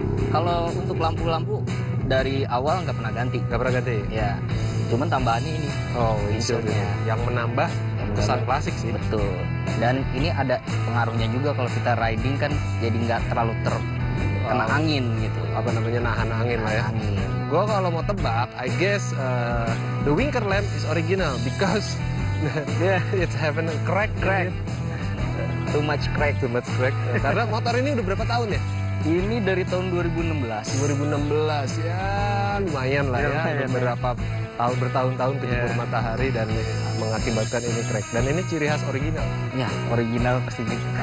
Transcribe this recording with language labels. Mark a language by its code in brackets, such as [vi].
[id] Kalau untuk lampu-lampu dari awal nggak pernah ganti. Nggak pernah ganti? Ya. Cuman tambahannya ini. Oh, windshield-nya. Yang menambah kesan klasik sih. Betul. Dan ini ada pengaruhnya juga kalau kita riding kan jadi nggak terlalu kena angin gitu. Apa namanya, nahan angin lah ya. Angin. Gue kalau mau tebak, [en] I guess the winker lamp is original because yeah, it's having a crack. Too much crack. Too much crack. [id] Karena motor ini udah berapa tahun ya? Ini dari tahun 2016. 2016 ya, lumayan lah ya. Lumayan, Beberapa tahun, bertahun-tahun kejebur matahari dan mengakibatkan ini crack. Dan ini ciri khas original. Ya, original pasti gitu.